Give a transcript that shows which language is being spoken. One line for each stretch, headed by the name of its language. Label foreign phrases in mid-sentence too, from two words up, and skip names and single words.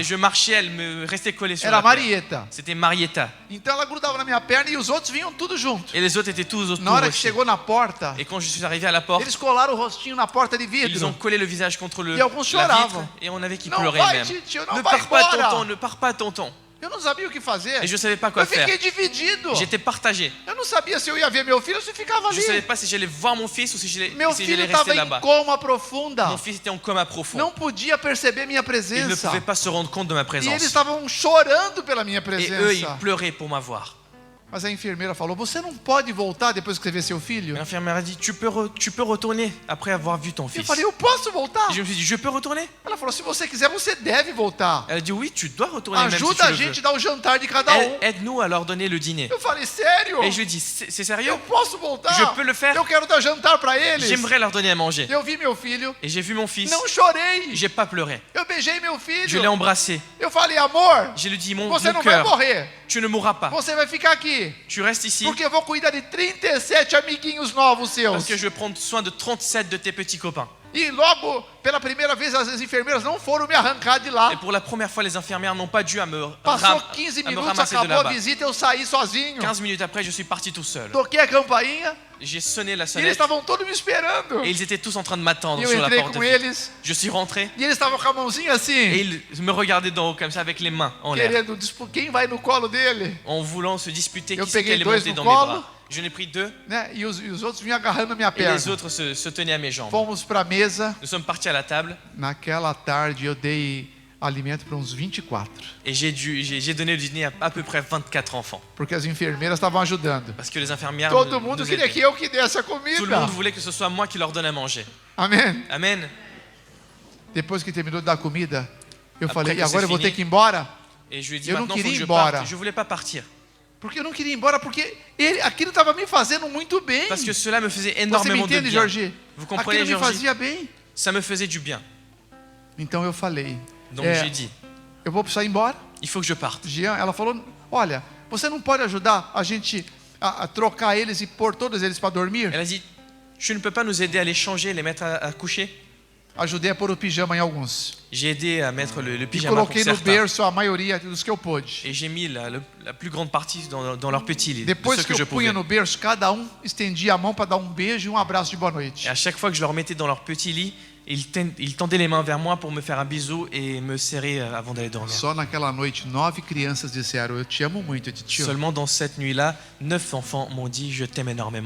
French: Et je marchais, elle me restait collée sur
Portuguese: Era
French: la terre. Marieta. C'était Marietta.
Portuguese: Então ela grudava na minha perna e os outros vinham tudo junto.
French: Et les autres étaient tous autour
Portuguese: Na hora que
French: aussi.
Portuguese: chegou na porta,
French: Et quand je suis arrivé à la porte,
Portuguese: eles colaram o rostinho na porta de
French: ils ont
Portuguese: vidro.
French: collé le visage contre
Portuguese: E alguns
French: la
Portuguese: choravam.
French: vitre et on avait qui
Portuguese: Não
French: pleurait
Portuguese: vai,
French: même.
Portuguese: tio, não
French: Ne
Portuguese: vai
French: pars pas,
Portuguese: embora.
French: tonton, ne pars pas, tonton.
Portuguese: Eu não sabia o que fazer.
French: Et je ne savais pas quoi
Portuguese: Eu
French: faire.
Portuguese: fiquei dividido.
French: J'étais partagé.
Portuguese: Eu não sabia se eu ia ver meu filho ou se ficava
French: Je ne savais
Portuguese: ali.
French: pas si j'allais voir mon fils ou si j'allais
Portuguese: Meu
French: si
Portuguese: filho
French: j'allais
Portuguese: estava
French: rester
Portuguese: em
French: là-bas.
Portuguese: coma profunda.
French: Mon fils était en coma profond.
Portuguese: Não podia perceber minha
French: Il ne
Portuguese: presença.
French: pouvait pas se rendre compte de ma
Portuguese: E eles
French: présence.
Portuguese: estavam chorando pela minha
French: Et eux, ils
Portuguese: presença.
French: pleuraient pour m'avoir.
Portuguese: Mas a enfermeira falou: você não pode voltar depois que você vê seu filho?
French: L'infirmière a dit, tu peux retourner après avoir vu ton
Portuguese: Eu
French: fils.
Portuguese: falei: eu posso voltar?
French: Et je me suis dit, je peux retourner?
Portuguese: Ela falou: se você quiser, você deve voltar.
French: Elle a dit, oui, tu dois retourner même si
Portuguese: Ajuda a
French: tu le
Portuguese: gente
French: veux.
Portuguese: a dar o jantar de cada
French: Aide-nous à leur donner le dîner.
Portuguese: Eu falei: sério?
French: Et je lui ai dit, c'est sérieux?
Portuguese: Eu posso voltar?
French: Je peux le faire?
Portuguese: Eu quero dar jantar para eles.
French: J'aimerais leur donner à manger.
Portuguese: Eu vi meu filho,
French: Et j'ai vu mon fils.
Portuguese: não chorei.
French: J'ai pas pleuré.
Portuguese: Eu beijei meu
French: Je
Portuguese: filho.
French: l'ai embrassé.
Portuguese: Eu falei: amor,
French: Je lui ai dit, mon
Portuguese: você não vai
French: cœur,
Portuguese: morrer.
French: tu ne mourras pas.
Portuguese: Você vai ficar aqui.
French: Tu restes ici
Portuguese: Porque eu vou cuidar de 37 amiguinhos novos seus.
French: parce que je vais prendre soin de 37 de tes petits copains.
Portuguese: E logo, pela primeira vez, as enfermeiras não foram me arrancar de lá.
French: Et pour la première fois, les infirmières n'ont pas dû
Portuguese: Passou 15
French: à me
Portuguese: minutos,
French: ramasser de
Portuguese: acabou a
French: là-bas.
Portuguese: visita, eu saí sozinho.
French: 15 minutes après, je suis parti tout seul.
Portuguese: Toquei a campainha
French: J'ai sonné la
Portuguese: e eles
French: sonnette
Portuguese: estavam todos me esperando.
French: et ils étaient tous en train de m'attendre
Portuguese: E eu
French: sur la
Portuguese: entrei
French: porte.
Portuguese: com eles
French: Je suis rentré
Portuguese: e eles estavam com a mãozinha
French: et
Portuguese: assim,
French: ils me regardaient d'en haut comme ça avec les mains en l'air,
Portuguese: querendo quem vai no colo dele,
French: en voulant se disputer
Portuguese: Eu
French: qui c'est qui
Portuguese: peguei
French: allait
Portuguese: dois
French: monter
Portuguese: no
French: dans mes
Portuguese: colo.
French: bras. Je n'ai pris 2
Portuguese: né? E os outros vinham agarrando a minha
French: et
Portuguese: perna.
French: les autres se tenaient à mes jambes.
Portuguese: Fomos para a mesa.
French: Nous sommes partis à la table
Portuguese: Naquela tarde eu dei alimento para uns 24,
French: et j'ai donné le dîner à peu près 24 enfants
Portuguese: porque as enfermeiras estavam ajudando.
French: parce que les infirmières
Portuguese: Todo mundo
French: nous
Portuguese: queria
French: aidaient.
Portuguese: que eu que desse a
French: Tout le
Portuguese: comida.
French: monde voulait que ce soit moi qui leur donne à manger.
Portuguese: Amém.
French: Amen.
Portuguese: Depois que terminou de dar comida, eu
French: Après
Portuguese: falei:
French: que
Portuguese: e agora
French: c'est
Portuguese: eu vou
French: fini.
Portuguese: ter que ir embora?
French: Et je lui ai dit
Portuguese: Eu não
French: maintenant il faut
Portuguese: queria
French: que
Portuguese: ir
French: je
Portuguese: embora.
French: parte. Je voulais pas partir
Portuguese: Porque eu não queria ir embora, porque aquilo estava me fazendo muito bem.
French: parce que cela me faisait
Portuguese: Você me
French: énormément de
Portuguese: entende,
French: bien.
Portuguese: Jorge?
French: Vous comprenez,
Portuguese: Aquilo me
French: Georgie?
Portuguese: fazia bem.
French: Ça me faisait du bien.
Portuguese: Então eu falei:
French: Donc
Portuguese: É.
French: j'ai dit,
Portuguese: eu vou precisar ir embora.
French: il faut que je parte.
Portuguese: Jean, ela falou: olha, você não pode ajudar a gente a trocar eles e pôr todos eles para dormir?
French: Elle a dit, tu ne peux pas nous aider à les changer, les mettre à coucher?
Portuguese: Ajudei a pôr o pijama em alguns.
French: J'ai aidé à mettre le
Portuguese: E
French: pyjama pour
Portuguese: coloquei no
French: certains.
Portuguese: berço a maioria dos que eu pude.
French: Et j'ai mis la plus grande partie dans leur petit lit, de
Portuguese: Depois
French: ce
Portuguese: que
French: que je
Portuguese: eu punha
French: pouvais.
Portuguese: no berço, cada estendia a mão para dar beijo e abraço de boa noite.
French: Et à chaque fois que je leur mettais dans leur petit lit, ils tendaient les mains vers moi pour me faire un bisou et me serrer avant d'aller dormir.
Portuguese: Só naquela noite, 9 crianças disseram: eu te amo muito, tio.
French: Seulement dans cette nuit-là, 9 enfants m'ont dit, je t'aime énormément.